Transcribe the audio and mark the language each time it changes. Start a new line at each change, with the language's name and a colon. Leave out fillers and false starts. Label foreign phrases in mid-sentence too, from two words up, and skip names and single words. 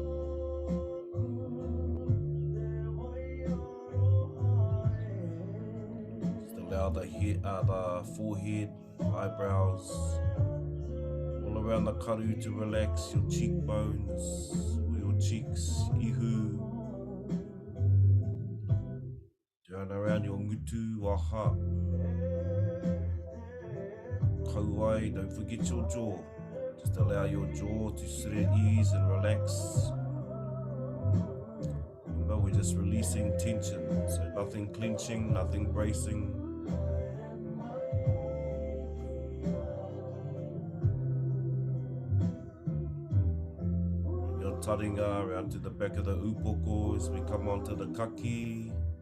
English: Just allow the forehead, eyebrows, all around the karu to relax, your cheekbones, your cheeks, ihu, down around your ngutu, waha. Kauai, don't forget your jaw. Just allow your jaw to sit at ease and relax. Remember, we're just releasing tension, so nothing clenching, nothing bracing. Bring your taringa around to the back of the upoko as we come onto the kaki.